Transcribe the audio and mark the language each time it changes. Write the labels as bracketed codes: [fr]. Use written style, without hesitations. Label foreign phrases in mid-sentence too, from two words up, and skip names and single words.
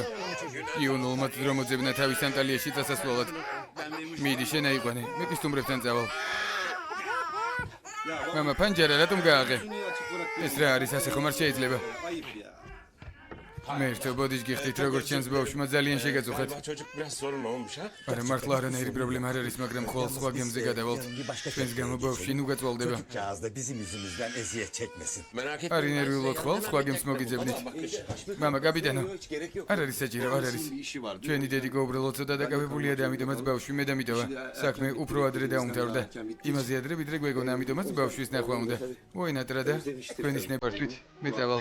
[ka] იონულმა დრომოძებნა თავის ანტალიაში წასასვლელად. მიდი შენ აიყვანე. მე კი სტუმრებთან წავალ. მამა, პანჯარა რატომ გააღე? ეს რა არის ასე ხომ არ შეიძლება? მერტო ბოდიშ გიხდით როგორც ჩანს ბავშვმა ძალიან შეგაწუხეთ. [tr] Çocuk biraz sorun olmuş ha? [ka] არა მართლა არანაირი პრობლემა არ არის, მაგრამ ხოლ სხვა გემზე გადავალთ. ჩვენს გამო ბავშვი ნუ გაწვალდება. [tr] Çocukcağız da bizim yüzümüzden eziyet çekmesin. Merak etme. [ka] არ ინერვიულოთ ხოლ სხვა გემს მოგიძებნით. მამა, კაპიტანო. არ არის საჭირო, არ არის. ჩვენი დედიკო უბრალოდ ცოტა დაკავებულია და ამიტომაც ბავშვი მე დამიტოვა. საქმე უფრო ადრე დაუმთავრდა. იმაზე ადრე ვიდრე გვეგონა, ამიტომაც ბავშვის ნახვა უნდა. მოინატრა და თქვენის ნებართვით მე წავალ.